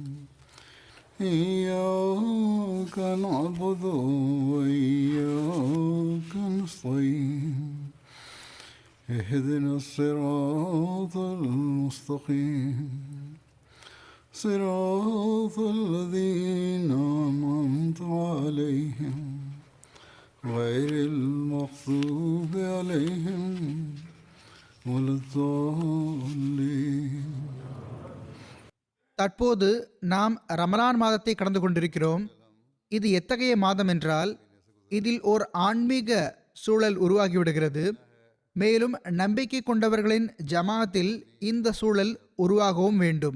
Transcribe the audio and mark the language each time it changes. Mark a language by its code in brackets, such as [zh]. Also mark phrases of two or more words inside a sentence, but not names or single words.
[ar] إياك نعبد وإياك نستعين اهدنا الصراط المستقيم صراط الذين أنعمت عليهم غير المغضوب عليهم ولا الضالين. [ta] தற்போது நாம் ரமலான் மாதத்தை கடந்து கொண்டிருக்கிறோம். இது எத்தகைய மாதம் என்றால் இதில் ஓர் ஆன்மீக சூழல் உருவாகிவிடுகிறது. மேலும் நம்பிக்கை கொண்டவர்களின் ஜமாத்தில் இந்த சூழல் உருவாகவும் வேண்டும்.